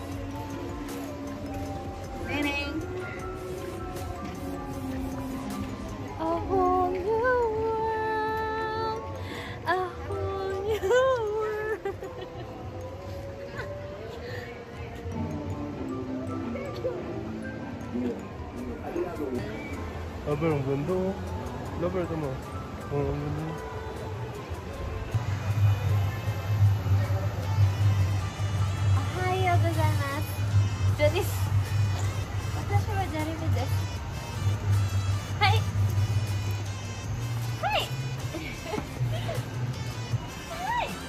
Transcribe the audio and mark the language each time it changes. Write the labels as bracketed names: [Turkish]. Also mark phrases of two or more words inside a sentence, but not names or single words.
[Filipino] Neneng. [English] A whole new world. A whole new world. [Filipino] Lover, ang ganda oh. Lover, ito mo. Oh, ang ganda. [Japanese] おはようございます. Joris. 私はジャリメです. Hai. Hai. Hai.